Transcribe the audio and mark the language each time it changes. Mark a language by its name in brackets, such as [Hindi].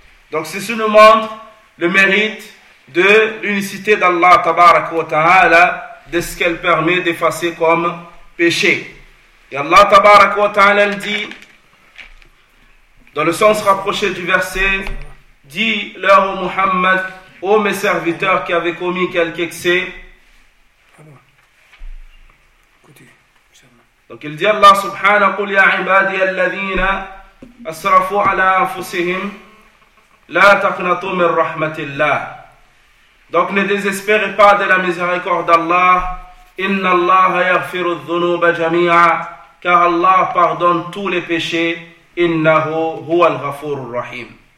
[French] Donc ceci nous montre le mérite de l'unicité d'Allah, [Arabic] tabaraka wa ta'ala, [French] de ce qu'elle permet d'effacer comme péché. Et Allah, [Arabic] tabaraka wa ta'ala, [French] elle dit, dans le sens rapproché du verset, dis-leur au Muhammad, ô mes serviteurs qui avaient commis quelque excès. Donc il dit Allah subhanahu, [Arabic] قُلْ يَا عِبَادِيَ الَّذِينَ أَسْرَفُوا عَلَىٰ أَنفُسِهِمْ لَا تَقْنَطُوا مِنْ رَحْمَةِ اللَّهِ. [French] Donc ne désespérez pas de la miséricorde d'Allah. [Arabic] إِنَّ اللَّهَ يَغْفِرُ الذُّنُوبَ جَمِيعًا. [French] Car Allah pardonne tous les péchés. [Arabic] إِنَّهُ هُوَ الْغَفُورُ الرَّحِيمُ.